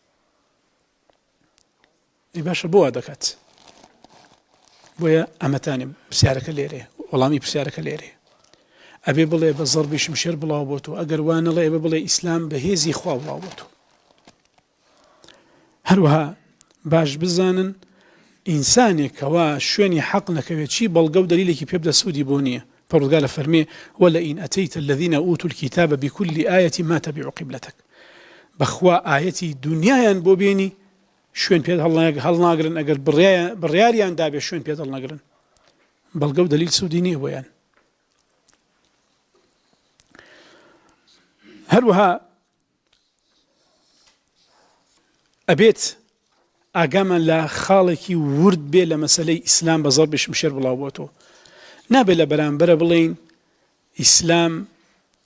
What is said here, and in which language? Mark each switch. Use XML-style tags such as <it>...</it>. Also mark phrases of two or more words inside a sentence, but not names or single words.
<ckb>ئەی باشە بۆ وا دەکات بۆیە ئەمەتانێ پرسیارەکە لێرێ وەڵامی پرسیارەکە لێرێ ئەبێ بڵێ بە زەڕبی شمشێر بڵاو بۆتەوە ئەگەر وانەڵێ ئەبێ بڵێ ئیسلام بە هێزی خوا بڵاو بۆتەوە هەروەها باش بزانن ئینسانێکەوە شوێنی حەق نەکەوێت چی بەڵگە و دەلیلێکی پێ بدە سوودی بۆ نییە پەروەردگار فەرمێ</ckb> <ar>وەلئین ئەتەیتە الذین ئوتوا الکتاب بكل آية ما تبعوا قبلتك</ar> <ckb>بەخوا ئاەتی دنیایان بۆ بێنی شوێن پێت هەڵناگرن ئەگەر بڕیاریان دابێ شوێن پێت هەڵناگرن بەڵگە و دەلیل سوودی نییە بۆیان هەروەها ئەبێت ئاگامان لە خاڵێکی ورد بێ لە مەسەلەی ئیسلام بە زەڕبی شمشێر بڵاو بۆتەوە نابێت لە بەرامبەرە بڵێین ئیسلام</ckb>